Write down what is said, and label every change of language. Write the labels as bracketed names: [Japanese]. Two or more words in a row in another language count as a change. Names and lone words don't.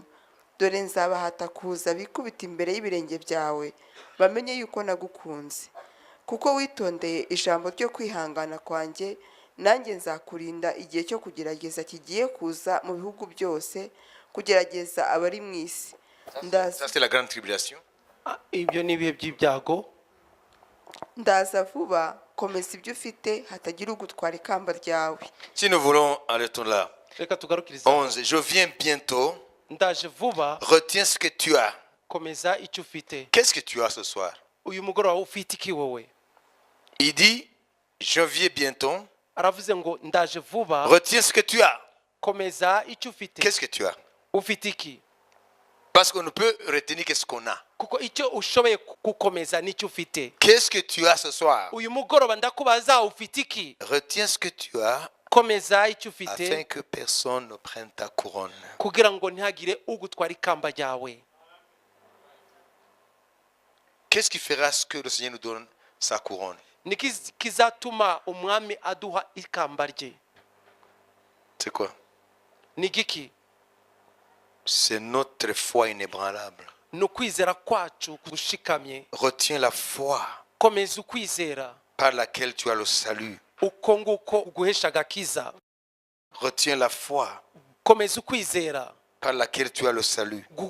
[Kinyarwanda] Dore nzabahata kuza bikubita imbere y'ibirenge byawe, bamenye yuko nagukunze. Kuko witondeye ijambo ryo kwihangana kwanjye, nanjye nzakurinda igihe cyo kugerageza kigiye kuza mu bihugu byose, kugerageza abari mu isi. [French] Ça, c'est la grande tribulation. [Kinyarwanda] ibyo ni ibihe by'ibyago. Ndaza vuba, komeza ibyo ufite, hatagira ugutwara ikamba ryawe. [French] Si nous voulons, arrêtons là. [Kinyarwanda] reka tugarukirize. 11. [French] Je viens bientôt. [Kinyarwanda] ndaje vuba. [French] Retiens ce que tu as. [Kinyarwanda] komeza icyo ufite. [French] Qu'est-ce que tu as ce soir? [Kinyarwanda] uyu mugoroba ufite iki wowe? [French] Il dit, je viens bientôt. [Kinyarwanda] aravuze ngo ndaje vuba. [French] Retiens ce que tu as. [Kinyarwanda] komeza icyo ufite. [French] Qu'est-ce que tu as? [Kinyarwanda] ufite iki? [French] Parce qu'on ne peut retenir qu'est-ce qu'on a. [Kinyarwanda] kuko icyo ushoboye gukomeza nicyo ufite. [French] Qu'est-ce que tu as ce soir? [Kinyarwanda] uyu mugoroba ndakubaza ufite iki? [French] Retiens ce que tu as [Kinyarwanda] komeza icyo [French] afin [Kinyarwanda] ufite [French] que personne ne prenne ta couronne. [Kinyarwanda] kugira ngo ntihagire ugutwara ikamba ryawe. [French] Qu'est-ce qui fera ce que le Seigneur nous donne sa couronne? [Kinyarwanda] ni kizatuma umwami aduha ikamba rye? [French] C'est quoi? [Kinyarwanda] ni giki? [French] c'est notre foi inébranlable. Retiens la foi par laquelle tu as le salut. Retiens la foi par laquelle tu as le salut.